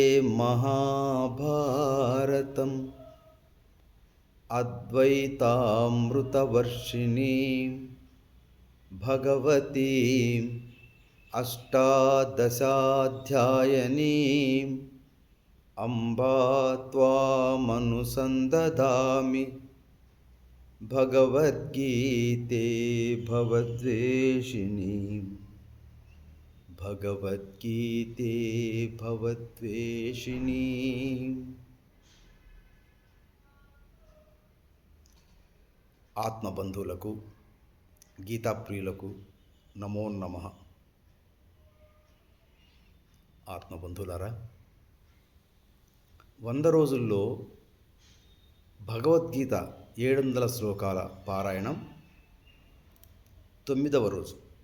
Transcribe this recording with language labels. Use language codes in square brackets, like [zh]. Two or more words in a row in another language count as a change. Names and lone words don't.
[sa] महाभारतम् अद्वैतामृतवर्षिणीं भगवतीम् अष्टादशाध्यायिनीम् अम्बा त्वामनुसन्दधामि भगवद्गीते भवद्वेषिणी [te] ఆత్మబంధువులకు గీతాప్రియులకు నమో నమః. ఆత్మబంధువులారా, 100 రోజుల్లో భగవద్గీత 700 శ్లోకాల పారాయణం 9వ రోజు.